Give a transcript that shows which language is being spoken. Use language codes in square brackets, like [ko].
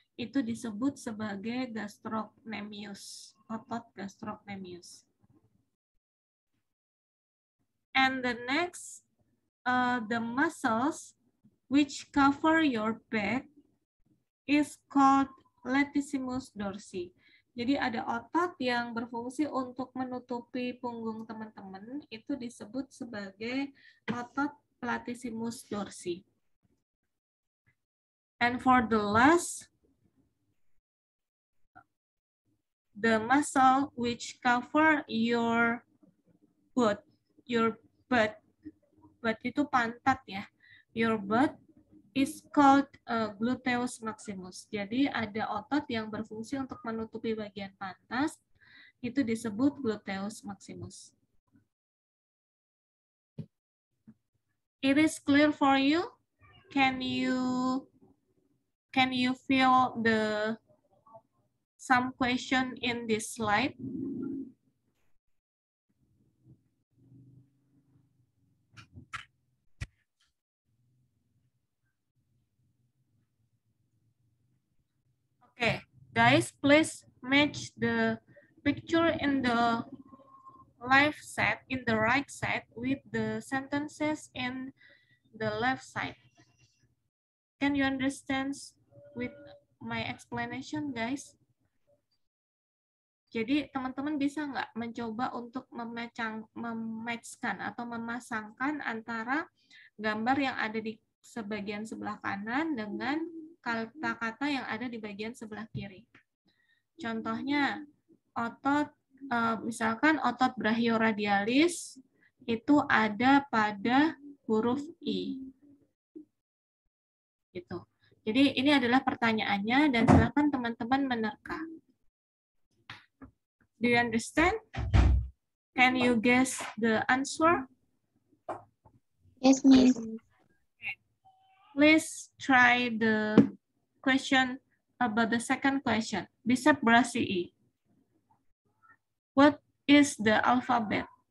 [id] Itu disebut sebagai gastrocnemius, otot gastrocnemius. [en] And the next, the muscles which cover your back is called latissimus dorsi. [id] Jadi ada otot yang berfungsi untuk menutupi punggung teman-teman, itu disebut sebagai otot latissimus dorsi. [en] And for the last, the muscle which cover your butt [id] itu pantat ya. [en] Your butt is called gluteus maximus. [id] Jadi ada otot yang berfungsi untuk menutupi bagian pantat, itu disebut gluteus maximus. [en] It is clear for you? Can you feel the some question in this slide? Okay, guys, please match the picture in the left side, in the right side, with the sentences in the left side. Can you understand with my explanation, guys? [id] Jadi teman-teman bisa nggak mencoba untuk mematchkan atau memasangkan antara gambar yang ada di sebagian sebelah kanan dengan kata-kata yang ada di bagian sebelah kiri. Contohnya, otot, misalkan otot brachioradialis itu ada pada huruf I. Gitu. Jadi ini adalah pertanyaannya dan silakan teman-teman menerka. [en] Do you understand? Can you guess the answer? Yes, Miss. Please try the question about the second question. Bicep brachii. What is the alphabet?